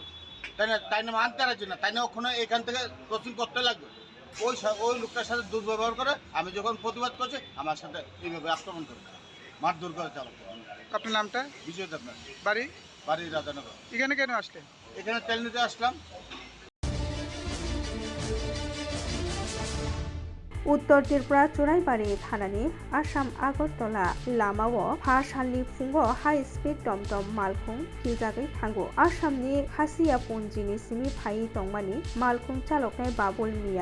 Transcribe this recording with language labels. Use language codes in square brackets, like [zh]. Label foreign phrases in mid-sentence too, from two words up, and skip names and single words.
[bn] তাই না মানতে পারছি না, তাই না ওখানে এখান থেকে ক্রসিং করতে লাগবে। ওই লোকটার সাথে দুর্ব্যবহার করে আমি যখন প্রতিবাদ করছি, আমার সাথে এইভাবে আক্রমণ করে মারধর করে চালক। আপনার নামটা? বিজয় দেবনাথ। বাড়ি রাধানগর। এখানে কেন আসলেন? এখানে তেল নিতে আসলাম। [trp] उत्तर त्रिपुरा चुराइबारि थानानि आसाम आगरतला लामाव 5 सालनि फुङाव हाई स्पीड टमटम मालखुं खिलजागै थांगो आसामनि खासियापुन्जिनि सिमि फाइ तंमानि मालखुं चालकनाय बाबुल मिया